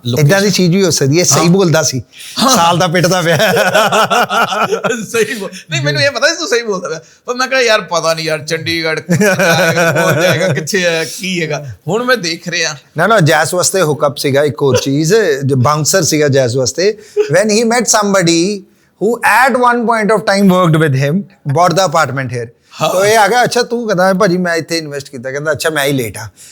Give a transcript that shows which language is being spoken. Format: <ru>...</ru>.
<pa>ਇਦਾਂ ਦੀ ਚੀਜ਼ ਵੀ ਹੋ ਸਕਦੀ ਹੈ। ਸਹੀ ਬੋਲਦਾ ਸੀ, ਸਾਲ ਦਾ ਪਿੱਟਦਾ ਪਿਆ। ਸਹੀ ਬੋਲ ਨਹੀਂ, ਮੈਨੂੰ ਇਹ ਪਤਾ ਸੀ ਤੂੰ ਸਹੀ ਬੋਲਦਾ ਪਿਆ, ਪਰ ਮੈਂ ਕਿਹਾ ਯਾਰ ਪਤਾ ਨਹੀਂ ਯਾਰ ਚੰਡੀਗੜ੍ਹ ਪਹੁੰਚ ਜਾਏਗਾ, ਕਿੱਥੇ ਹੈ, ਕੀ ਹੈਗਾ। ਹੁਣ ਮੈਂ ਦੇਖ ਰਿਹਾ ਨਾ ਜੈਸ ਵਾਸਤੇ ਹੁਕਅਪ ਸੀਗਾ ਇੱਕ ਹੋਰ ਚੀਜ਼, ਜੋ ਬਾਉਂਸਰ ਸੀਗਾ ਜੈਸ ਵਾਸਤੇ,</pa> <en>when he met somebody who at one point of time worked with him, bought the apartment here.</en> <pa>तो ਇਹ ਆ ਗਿਆ, ਅੱਛਾ ਤੂੰ ਕਹਿੰਦਾ ਭਾਜੀ ਮੈਂ ਇੱਥੇ ਇਨਵੈਸਟ ਕੀਤਾ, ਕਹਿੰਦਾ ਅੱਛਾ ਮੈਂ ਹੀ ਲੇਟ ਆ।</pa>